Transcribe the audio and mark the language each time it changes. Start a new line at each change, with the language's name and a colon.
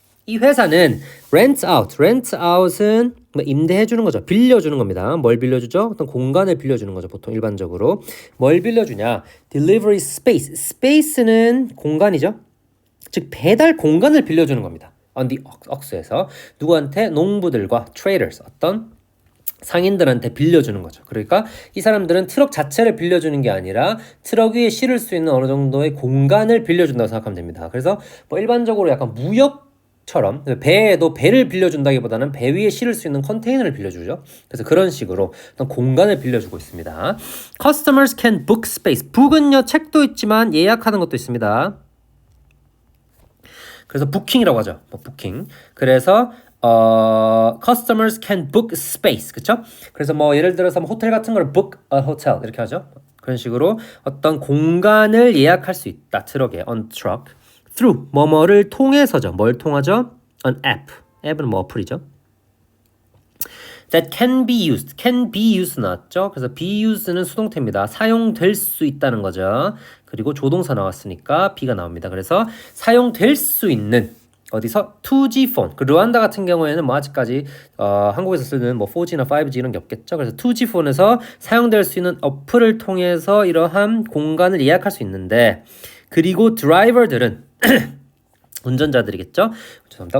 Korean: 이 회사는 rent out은 임대해 주는 거죠. 빌려주는 겁니다. 뭘 빌려주죠? 어떤 공간을 빌려주는 거죠. 보통 일반적으로 뭘 빌려주냐? delivery space는 공간이죠. 즉 배달 공간을 빌려주는 겁니다.
English: on the ox에서 누구한테?
Korean: 농부들과 traders 어떤 상인들한테 빌려주는 거죠. 그러니까 이 사람들은 트럭 자체를 빌려주는 게 아니라 트럭 위에 실을 수 있는 어느 정도의 공간을 빌려준다고 생각하면 됩니다. 그래서 뭐 일반적으로 약간 무역처럼 배에도 배를 빌려준다기보다는 배 위에 실을 수 있는 컨테이너를 빌려주죠. 그래서 그런 식으로 어떤 공간을 빌려주고 있습니다.
English: Customers can book space.
Korean: book은요 책도 있지만 예약하는 것도 있습니다. 그래서 부킹이라고 하죠. 부킹.
English: 그래서 customers can book space.
Korean: 그쵸? 그래서 뭐 예를 들어서 호텔 같은 걸 book a hotel 이렇게 하죠. 그런 식으로 어떤 공간을 예약할 수 있다. 트럭에 on truck through 뭐뭐를 통해서죠. 뭘 통하죠? an app. 앱은 뭐 어플이죠.
English: that can be used 나왔죠.
Korean: 그래서 be used는 수동태입니다. 사용될 수 있다는 거죠. 그리고 조동사 나왔으니까 be가 나옵니다. 그래서 사용될 수 있는 어디서 2G 폰. 그 르완다 같은 경우에는 뭐 아직까지 한국에서 쓰는 뭐 4G나 5G 이런 게 없겠죠. 그래서 2G 폰에서 사용될 수 있는 어플을 통해서 이러한 공간을 예약할 수 있는데 그리고 드라이버들은 운전자들이겠죠. 죄송합니다.